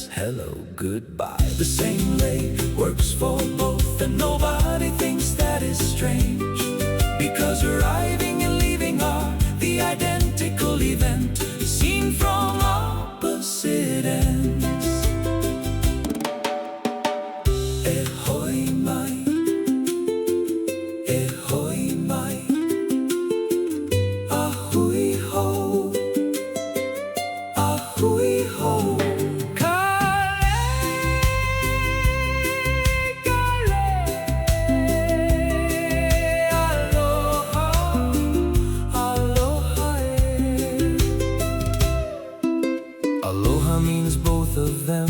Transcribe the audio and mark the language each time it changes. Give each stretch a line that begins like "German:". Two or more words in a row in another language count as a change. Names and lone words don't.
English: Hello, goodbye. The same lei works for both, and nobody thinks that is strange, because arriving and leaving are the identical event, seen from opposite ends.
Hawaiian: E hoi mai, e hoi mai. Ahui ho, ahui ho.
English: Aloha means both of them.